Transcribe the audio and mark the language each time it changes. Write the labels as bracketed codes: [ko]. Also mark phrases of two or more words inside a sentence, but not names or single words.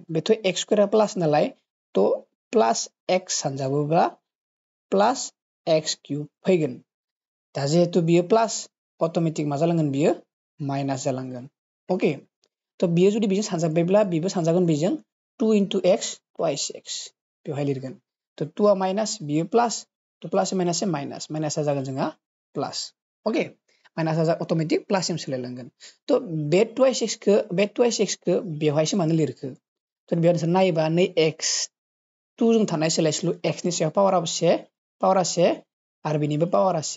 [brx] बेथ' [en] x square plus [brx] नालाय, तो प्लास x सानजाबोब्ला [en] plus x cube [brx] फैगोन। दा जिहेतु बियो प्लास, अटोमेटिक मा जालांगोन? बियो माइनास जालांगोन। अके, तो बियो जुदि बेजों सानजाबायब्ला बिबो सानजागोन बेजों [en] 2 into x twice x [brx] बेवहाय लिरगोन। तो 2 आ माइनास, बियो प्लास, तो [en] plus minus minus, [brx] माइनासा जागोन जोंहा प्लास। अके, माइनासा अटोमेटिक प्लाससिम सोलायलांगोन। तो बे [en] twice x [brx] बेवहायसो मानो लिरखो? तो बेयाव नोंसोर नायोबा नै x 2 जों थानाय सोलायस्लु x नि सायाव पावारा 1 आरो बेनिबो पावारा 1।